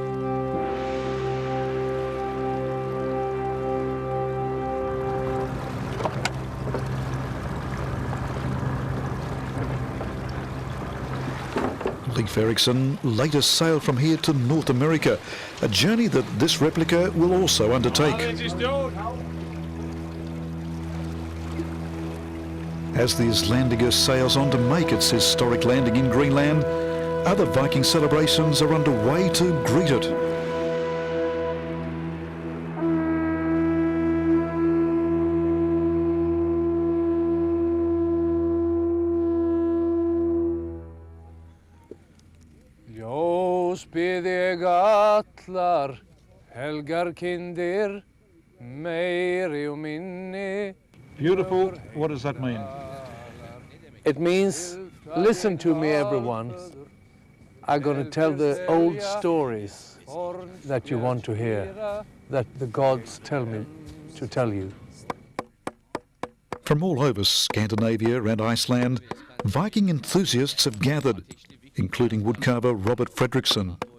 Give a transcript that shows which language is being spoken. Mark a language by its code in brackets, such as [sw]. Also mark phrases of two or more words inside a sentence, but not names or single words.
[en] Leif Erikson later sailed from here to North America, a journey that this replica will also undertake. As the Icelandica sails on to make its historic landing in Greenland, other Viking celebrations are underway to greet it. [is] Ljós bið ég allar, helgar kindir, meiri og minni. [en] Beautiful, what does that mean? It means, listen to me everyone. I'm going to tell the old stories that you want to hear, that the gods tell me to tell you. From all over Scandinavia and Iceland, Viking enthusiasts have gathered, including woodcarver Robert Fredriksson.